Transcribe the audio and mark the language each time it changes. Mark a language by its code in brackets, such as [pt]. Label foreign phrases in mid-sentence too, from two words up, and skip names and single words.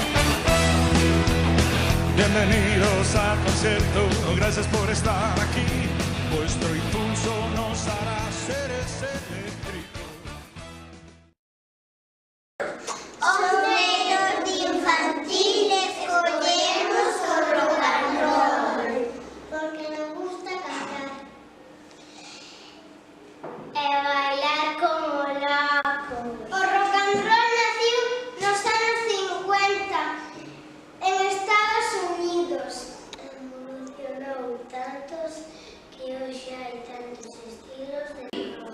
[es] Bienvenidos al concierto, gracias por estar aquí. Vuestro impulso nos hará seres eléctricos. [gl] Os de infantiles collemos o [en] rock and roll, [gl] porque nos gusta cantar e bailar como locos. O [en] rock and roll [gl] naciu nos anos 50 en Estados Unidos. Evolucionou tantos que hoxe hai tantos estilos de rock.